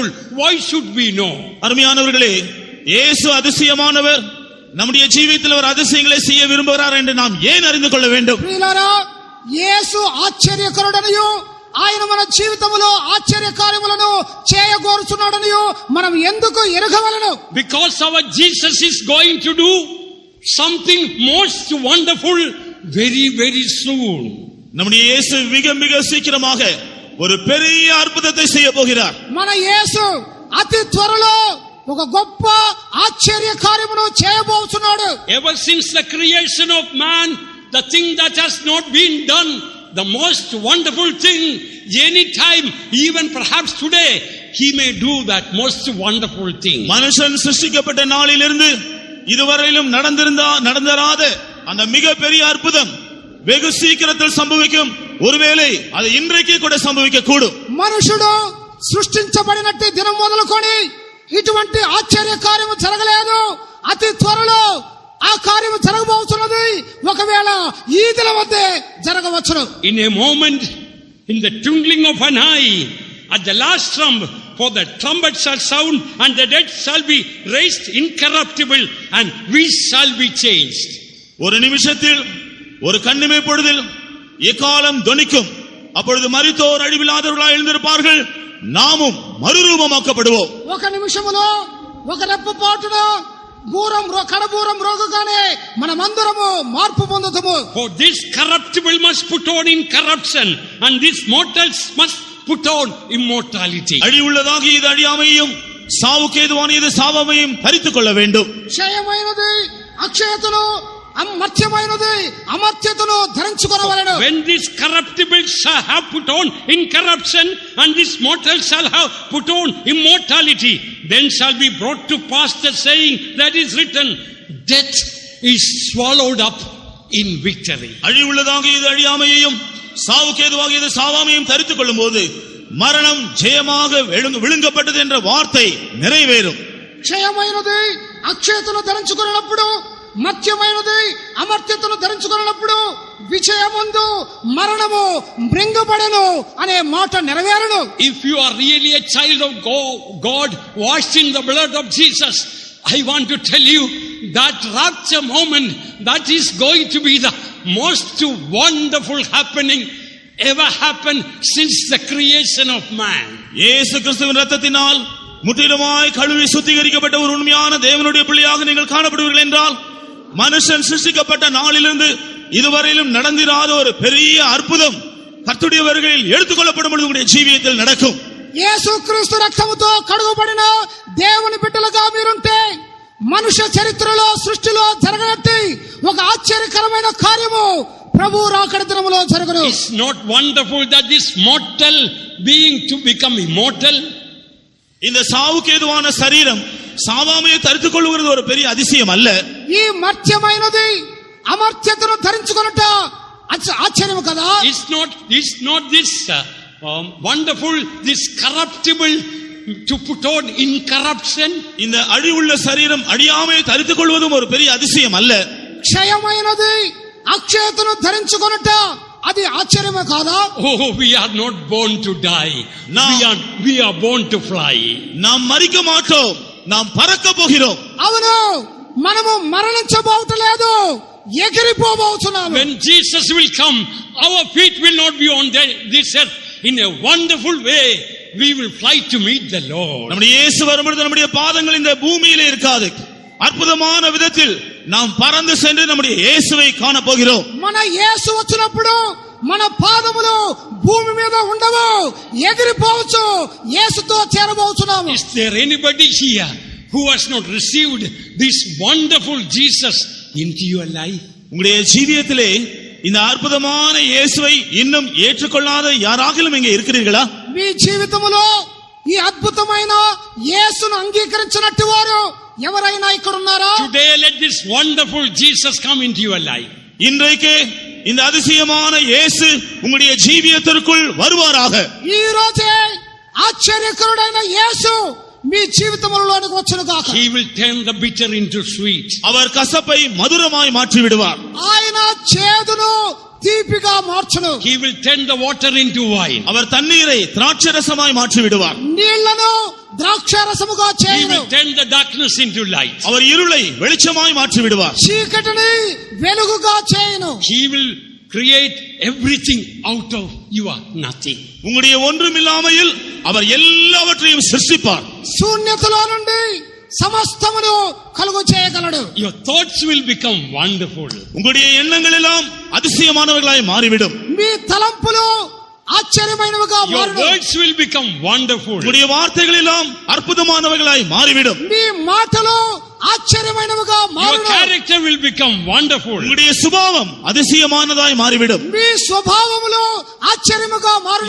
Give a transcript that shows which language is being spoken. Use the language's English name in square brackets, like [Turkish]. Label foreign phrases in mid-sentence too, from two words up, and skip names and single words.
[English] Why should we know? [Tamil] அருமையானவர்களே, இயேசு அதிசயமானவர், நம்முடைய ஜீவிதத்தில் அவர் அதிசயங்களை செய்ய விரும்புகிறார் என்று நாம் ஏன் அறிந்து கொள்ள வேண்டும்? [Telugu] ప్రియులారా, యేసు ఆశ్చర్యకరుడనియు ఆయన మన జీవితములో ఆశ్చర్య కార్యములను చేయగోరుచున్నాడనియు మనం ఎందుకు ఎరగవలెను? [English] Because our Jesus is going to do something most wonderful very very soon. [Tamil] நம்முடைய இயேசு மிக மிக சீக்கிரமாக ஒரு பெரிய அற்புதத்தை செய்ய போகிறார். [Telugu] మన యేసు అతి త్వరలో ఒక గొప్ప ఆశ్చర్య కార్యమును చేయబోతున్నాడు. [English] Ever since the creation of man, the thing that has not been done, the most wonderful thing, any time, even perhaps today, He may do that most wonderful thing. [Tamil] மனுஷன் சிருஷ்டிக்கப்பட்ட நாளிலிருந்து இதுவரையிலும் நடந்தராத அந்த மிக பெரிய அற்புதம் வெகு சீக்கிரத்தில் சம்பவிக்கும். ஒருவேளை அது இன்றைக்கு கூட சம்பவிக்க கூடும். [Telugu] మనుషుడు సృష్టించబడినట్టు దినం మొదలుకొని ఇటువంటి ఆశ్చర్య కార్యము జరగలేదు. అతి త్వరలో ఆ కార్యము జరగబోతున్నది. ఒకవేళ ఈ దినం వద్దే జరగవచ్చును. [English] In a moment, in the twinkling of an eye, at the last trump, for the trumpet shall sound and the dead shall be raised incorruptible and we shall be changed. [Tamil] ஒரு நிமிஷத்தில், ஒரு கண்ணிமை பொழுதில் எக்காலம் தொனிக்கும். அப்பொழுது மரித்தோர் அழிவில்லாதவர்களாய் எழுந்திருப்பார்கள், நாமும் மறுரூபமாக்கப்படுவோம். [Telugu] ఒక నిమిషములో, ఒక రెప్పపాటున కడబూరం రోగగానే మనమందరము మార్పు పొందుతాము. [English] For this corruptible must put on incorruption and this mortals must put on immortality. [Tamil] அழிவுள்ளதாக இது அழியாமையும், சாவுக்கு ஏதுவான இது சாவாமையும் தரித்துக் கொள்ள வேண்டும். [Telugu] క్షయమైనది అక్షయతను, మర్త్యమైనది అమర్త్యతను ధరించుకొనవలెను. [English] When this corruptible shall have put on incorruption and this mortal shall have put on immortality, then shall be brought to pass the saying that is written, death is swallowed up in victory. [Tamil] அழிவுள்ளதாகிய இது அழியாமையையும் சாவுக்கு ஏதுவாகிய இது சாவாமையும் தரித்துக் கொள்ளும் போது மரணம் ஜெயமாக விழுங்கப்பட்டது என்ற வார்த்தை நிறைவேறும். [Telugu] క్షయమైనది అక్షయతను ధరించుకొనినప్పుడు, మర్త్యమైనది అమర్త్యతను ధరించుకొనినప్పుడు విజయమందు మరణము మృంగబడెను అనే మాట నెరవేరును. [English] If you are really a child of God washed in the blood of Jesus, I want to tell you that rapture moment, that is going to be the most wonderful happening ever happened since the creation of man. [Tamil] இயேசு கிறிஸ்துவின் இரத்தத்தினால் முற்றிலுமாய் கழுவி சுத்திகரிக்கப்பட்ட ஒரு உண்மையான தேவனுடைய பிள்ளையாக நீங்கள் காணப்படுவீர்கள் என்றால், மனுஷன் சிருஷ்டிக்கப்பட்ட நாளிலிருந்து இதுவரையிலும் நடந்திராத ஒரு பெரிய அற்புதம் கர்த்தருடைய வருகையில் எடுத்துக்கொள்ளப்படும் பொழுது உங்களுடைய ஜீவியத்தில் நடக்கும். [Telugu] యేసుక్రీస్తు రక్తముతో కడుగుబడిన దేవుని బిడ్డలుగా మీరుంటే మనుష్య చరిత్రలో సృష్టిలో జరగనట్టి ఒక ఆశ్చర్యకరమైన కార్యము ప్రభు రాకడ దినములో జరుగును. [English] It's not wonderful that this mortal being to become immortal? [Tamil] இந்த சாவுக்கு ஏதுவான சரீரம் சாவாமையை தரித்துக் கொள்வது ஒரு பெரிய அதிசயம் அல்ல. [Telugu] ఈ మర్త్యమైనది అమర్త్యతను ధరించుకొనుట ఆశ్చర్యము కదా. [English] It's not this wonderful, this corruptible to put on incorruption. [Tamil] இந்த அழிவுள்ள சரீரம் அழியாமையை தரித்துக் கொள்வதும் ஒரு பெரிய அதிசயம் அல்ல. [Telugu] క్షయమైనది అక్షయతను ధరించుకొనుట అది ఆశ్చర్యమే కాదా. [English] Oh, we are not born to die. We are born to fly. [Tamil] நாம் மரிக்க மாட்டோம், நாம் பறக்க போகிறோம். [Telugu] అవును, మనము మరణించబోవట్లేదు, ఎగిరిపోబోతున్నాము. [English] When Jesus will come, our feet will not be on this earth. In a wonderful way we will fly to meet the Lord. [Tamil] நம்முடைய இயேசு வரும்போது நம்முடைய பாதங்கள் இந்த பூமியிலே இருக்காது. అద్భుతమైన విధத்தில் நாம் பறந்து சென்று நம்முடைய இயேசுவை காண போகிறோம். [Telugu] మన యేసు వచ్చినప్పుడు మన పాదములు భూమి మీద ఉండవు, ఎగిరిపోవచ్చు, యేసుతో చేరబోతున్నాము. [English] Is there anybody here who has not received this wonderful Jesus into your life? [Tamil] உங்களுடைய ஜீவியத்திலே இந்த அற்புதமான இயேசுவை இன்னும் ஏற்றுக்கொள்ளாத யாராகிலும் இங்கே இருக்கிறீர்களா? [Telugu] మీ జీవితములో ఈ అద్భుతమైన యేసును అంగీకరించినట్టు వారు ఎవరైనా ఇక్కడ ఉన్నారా? [English] Today let this wonderful Jesus come into your life. [Tamil] இன்றைக்கு இந்த அதிசயமான இயேசு உங்களுடைய ஜீவியத்திற்குள் வருவாராக. [Telugu] ఈ రోజే ఆశ్చర్యకరుడైన యేసు మీ జీవితములోనికి వచ్చును గాక. [English] He will turn the bitter into sweet. [Tamil] அவர் கசப்பை மதுரமாய் மாற்றி விடுவார். [Telugu] ఆయన చేదును తీపిగా మార్చును. [English] He will turn the water into wine. [Tamil] அவர் தண்ணீரை திராட்சரசமாய் மாற்றி விடுவார். [Telugu] నీళ్లను ద్రాక్షారసముగా [English] He [Telugu] చేయును. [English] will turn the darkness into light. [Tamil] அவர் இருளை வெளிச்சமாய் மாற்றி விடுவார். [Telugu] చీకటిని వెలుగుగా చేయును. [English] He will create everything out of your nothing. [Tamil] உங்களுடைய ஒன்றுமில்லாமையில் அவர் எல்லாவற்றையும் சிருஷ்டிப்பார். [Telugu] శూన్యతలో నుండి సమస్తమును కలుగు చేయగలడు. [English] Your thoughts will become wonderful. [Tamil] உங்களுடைய எண்ணங்கள் எல்லாம் அதிசயமானவர்களாய் மாறிவிடும். [Telugu] మీ తలంపులు ఆశ్చర్యమైనవిగా [English] Your [Telugu] మారును. [English] words will become wonderful. [Tamil] உங்களுடைய வார்த்தைகள் எல்லாம் அற்புதமானவர்களாய் மாறிவிடும். [Telugu] మీ మాటలు ఆశ్చర్యమైనవిగా [English] Your [Telugu] మారును. [English] character will become wonderful. [Tamil] உங்களுடைய சுபாவம் அதிசயமானதாய் மாறிவிடும். [Telugu] మీ స్వభావములు ఆశ్చర్యముగా మారును.